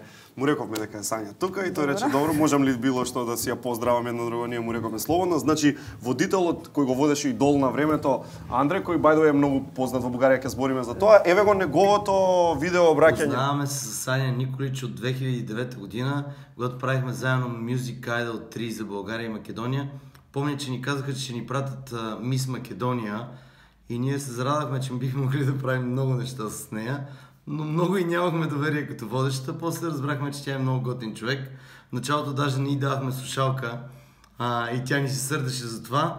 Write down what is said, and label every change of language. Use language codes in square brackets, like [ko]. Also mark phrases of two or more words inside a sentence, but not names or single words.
[mk] Му рековме дека е Сања тука и тој рече добро, можам ли било што да си ја поздравам едно друго, ние му рековме слободно. Значи водителот кој го водеше Идол на времето, Андреј кој бајдо е многу познат во Бугарија, ќе збориме за тоа. Еве го неговото видео обраќање. [bg] Познаваме се со Сања Николич од 2009 година, когато правихме заедно Music Idol 3 за Българија и Македонија. Помня, че ни казаха, че ще ни пратят Мис Македонија и ние се зарадахме, че бихме могли да правим много неща с нея. Но много и нямахме доверие като водеща. После разбрахме, че тя е много готин човек. В началото даже ние давахме слушалка и тя ни се сърдеше за това.